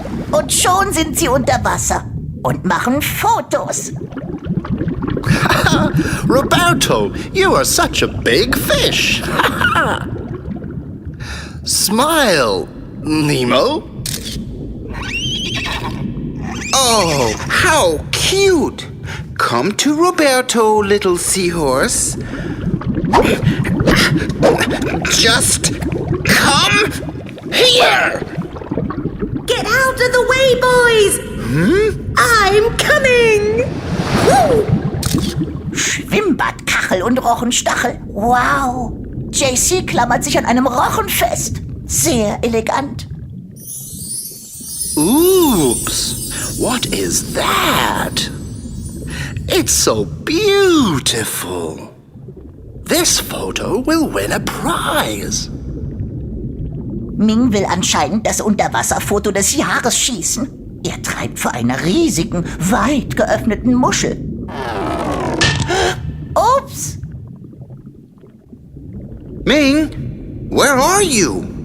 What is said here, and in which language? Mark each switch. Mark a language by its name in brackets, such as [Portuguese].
[German] Und schon sind sie unter Wasser und machen Fotos. [English] Roberto, you are such a big fish. Smile, Nemo. Oh, how cute! Come to Roberto, little seahorse. Just come here! Get out of the way, boys! I'm coming! Woo! [German] Schwimmbadkachel und Rochenstachel. Wow! JC klammert sich an einem Rochen fest. Sehr elegant. [English] Oops, what is that? It's so beautiful. This photo will win a prize. [German] Ming will anscheinend das Unterwasserfoto des Jahres schießen. Er treibt vor einer riesigen, weit geöffneten Muschel. Ups! [English] Ming, where are you?